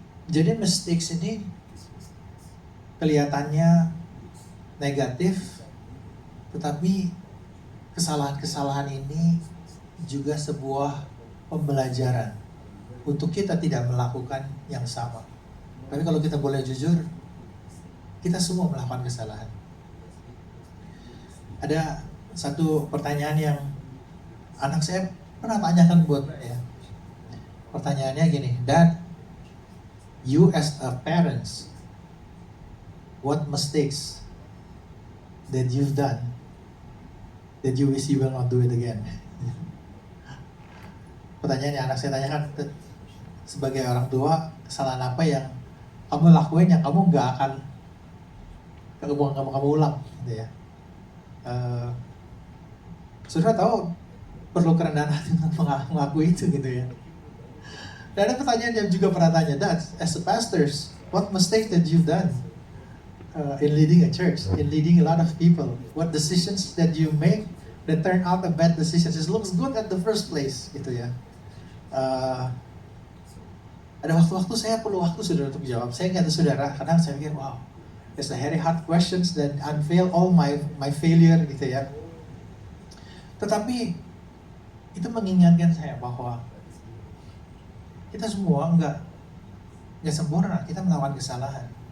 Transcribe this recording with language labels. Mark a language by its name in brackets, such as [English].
[Indonesian] Jadi mistakes ini kelihatannya negatif, tetapi kesalahan-kesalahan ini juga sebuah pembelajaran untuk kita tidak melakukan yang sama. Tapi kalau kita boleh jujur, kita semua melakukan kesalahan. Ada satu pertanyaan yang anak saya pernah tanyakan buat saya. Pertanyaannya gini, [English] Dad, you as a parents, what mistakes that you've done that you wish you will not do it again? [Indonesian] Pertanyaan yang anak saya tanyakan, sebagai orang tua, kesalahan apa yang kamu lakuin yang kamu nggak akan kamu ulang, gitu ya. Saudara tahu perlu kerendahan hati untuk mengakui itu, gitu ya. Dan ada pertanyaan yang juga pernah tanya, [English] Dad, as a pastors, what mistake that you've done in leading a church, in leading a lot of people? What decisions that you make that turn out a bad decisions? It looks good at the first place, [Indonesian] gitu ya. Ada waktu-waktu saya perlu waktu saudara untuk jawab. Saya ingat saudara, kadang saya pikir, wow, [English] it's a very hard questions [Indonesian] dan [English] unveil all my failure, [Indonesian] gitu ya. Tetapi itu mengingatkan saya bahwa kita semua nggak sempurna, kita melakukan kesalahan.